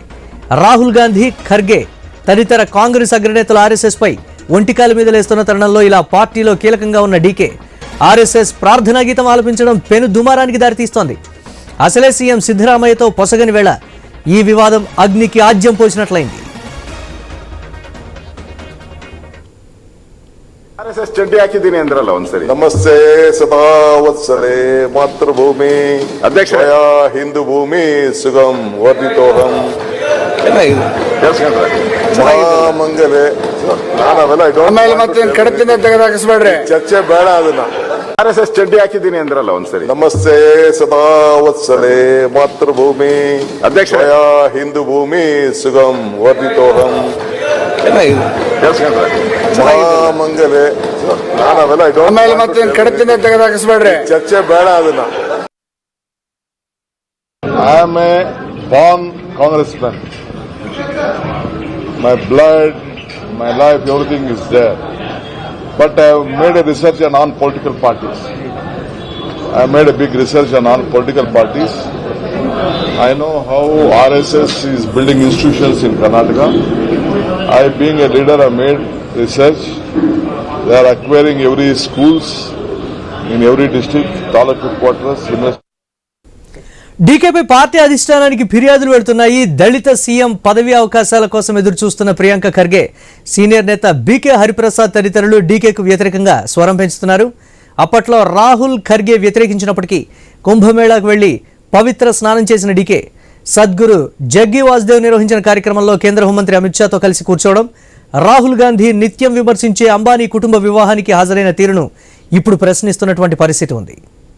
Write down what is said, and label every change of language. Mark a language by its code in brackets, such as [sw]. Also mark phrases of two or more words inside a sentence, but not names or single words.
[te] రాహుల్ గాంధీ, ఖర్గే తదితర కాంగ్రెస్ అగ్రనేతలు ఆర్ఎస్ఎస్ పై ఒంటికాల మీద లేస్తున్న తరుణంలో ఇలా పార్టీలో కీలకంగా ఉన్న డీకే ఆర్ఎస్ఎస్ ప్రార్థనా గీతం ఆలపించడం పెను దుమారానికి దారితీస్తోంది. అసలే సీఎం సిద్ధరామయ్యతో పొసగని వేళ ఈ వివాదం అగ్నికి ఆజ్యం పోసినట్లయింది. [kn] ಆರ್ಎಸ್ಎಸ್ ಚಡ್ಡಿ ಹಾಕಿದ್ದೀನಿ ಅಂದ್ರಲ್ಲ ಒಂದ್ಸರಿ. [sa] ನಮಸ್ತೆ ಸದಾ ವತ್ಸಲೆ ಮಾತೃಭೂಮಿ [kn] ಅಧ್ಯಕ್ಷ [sa] ಹಿಂದೂ ಭೂಮಿ ಸುಗಂ ವರ್ಧಿತೋಹಂ ಮಹಾಮಂಗಲೆ [kn] ನಾವೆಲ್ಲ ಕಡತಿಂದ ತೆಗೆದಾಕಿಸ್ಬೇಡ್ರಿ, ಚರ್ಚೆ ಬೇಡ. ಅದನ್ನ ಆರ್ಎಸ್ಎಸ್ ಚಡ್ಡಿ ಹಾಕಿದ್ದೀನಿ ಅಂದ್ರಲ್ಲ ಒಂದ್ಸರಿ. [sa] ನಮಸ್ತೆ ಸದಾ ವತ್ಸಲೆ ಮಾತೃಭೂಮಿ [kn] ಅಧ್ಯಕ್ಷ [sa] ಹಿಂದೂ ಭೂಮಿ ಸುಗಂ ವರ್ಧಿತೋಹಂ ಮಹಾಮಂಗಲೆ [kn] ನಾವೆಲ್ಲ ಕಡತಿಂದ ತೆಗೆದಾಕಿಸ್ಬೇಡ್ರಿ, ಚರ್ಚೆ ಬೇಡ. ಅದನ್ನ [en] I am a born congressman. My blood, my life, everything is there. But I have made a research on non-political parties. I have made a big research on non-political parties. I know how RSS is building institutions in Karnataka. I, being a leader, have made research. They are acquiring every schools in every district, taluk headquarters, university. [te] డీకేపై పార్టీ అధిష్టానానికి ఫిర్యాదులు పెడుతున్నాయి. దళిత సీఎం పదవి అవకాశాల కోసం ఎదురు చూస్తున్న ప్రియాంక ఖర్గే, సీనియర్ నేత బీకే హరిప్రసాద్ తదితరులు డీకేకు వ్యతిరేకంగా స్వరం పెంచుతున్నారు. అప్పట్లో రాహుల్ ఖర్గే వ్యతిరేకించినప్పటికీ కుంభమేళాకు వెళ్లి పవిత్ర స్నానం చేసిన డీకే సద్గురు జగ్గి వాసుదేవ్ నిర్వహించిన కార్యక్రమంలో కేంద్ర హోంమంత్రి అమిత్ షాతో కలిసి కూర్చోవడం, రాహుల్ గాంధీ నిత్యం విమర్శించే అంబానీ కుటుంబ వివాహానికి హాజరైన తీరును ఇప్పుడు ప్రశ్నిస్తున్నటువంటి పరిస్థితి ఉంది.